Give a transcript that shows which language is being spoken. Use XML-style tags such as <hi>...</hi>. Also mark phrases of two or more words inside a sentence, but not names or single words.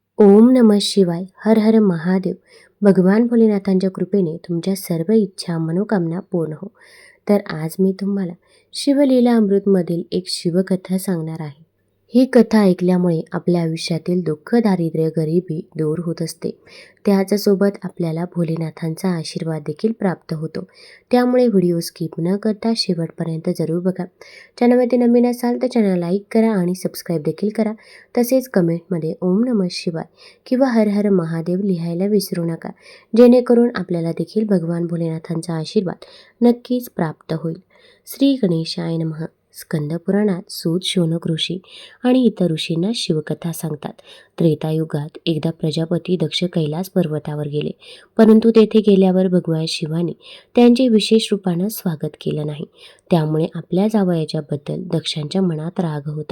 <sa>ओम नमः शिवाय.</sa> <mr>हर हर महादेव. भगवान भोलेनाथांच्या कृपेने तुमच्या सर्व इच्छा मनोकामना पूर्ण हो. तर आज मी तुम्हाला शिवलीला अमृतमधील एक शिवकथा सांगणार आहे. ही कथा ऐकल्यामुळे आपल्या आयुष्यातील दुःख, दारिद्र्य, गरिबी दूर होत असते. त्याचसोबत आपल्याला भोलेनाथांचा आशीर्वाद देखील प्राप्त होतो. त्यामुळे व्हिडिओ स्किप न करता शेवटपर्यंत जरूर बघा. चॅनलमध्ये नवीन असाल तर चॅनल लाईक करा आणि सबस्क्राईब देखील करा. तसेच कमेंटमध्ये</mr> <sa>ओम नमः शिवाय</sa> <mr>किंवा हर हर महादेव लिहायला विसरू नका, जेणेकरून आपल्याला देखील भगवान भोलेनाथांचा आशीर्वाद नक्कीच प्राप्त होईल.</mr> <sa>श्री गणेशाय नमः.</sa> <mr>स्कंद पुराणात सूत, शौनक ऋषी आणि इतर ऋषींना शिवकथा सांगतात. त्रेतायुगात एकदा प्रजापती दक्ष कैलास पर्वतावर गेले, परंतु तेथे गेल्यावर भगवान शिवाने त्यांचे विशेष रूपानं स्वागत केलं नाही. त्यामुळे आपल्या जावयाच्याबद्दल दक्षांच्या मनात राग होता.</mr>